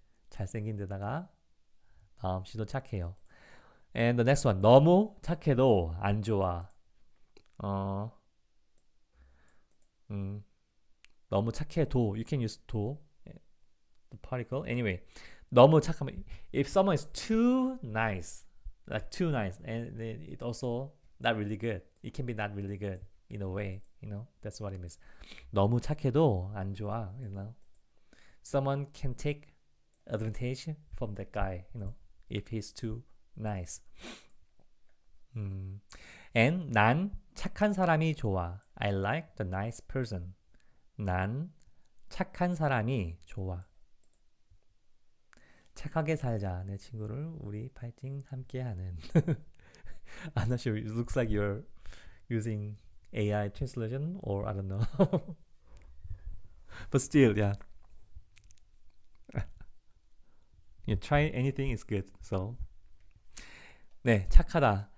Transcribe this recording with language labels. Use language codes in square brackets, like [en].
[ko] 잘생긴 데다가 마음씨도 착해요. [en] And the next one, [ko] 너무 착해도 안 좋아. 너무 착해도, [en] you can use 도, the particle. Anyway, [ko] 너무 착하면, [en] if someone is too nice, like too nice, and it also not really good. It can be not really good in a way, that's what it means. [ko] 너무 착해도 안 좋아, [en] Someone can take advantage from that guy, if he's too nice. And [ko] 난 착한 사람이 좋아. [en] I like the nice person. [ko] 난 착한 사람이 좋아. 착하게 살자. 내 친구를 우리 파이팅 함께하는. [en] I'm not sure. It looks like you're using AI translation or I don't know. But still, yeah. You try anything is good. So, [ko] 네, 착하다.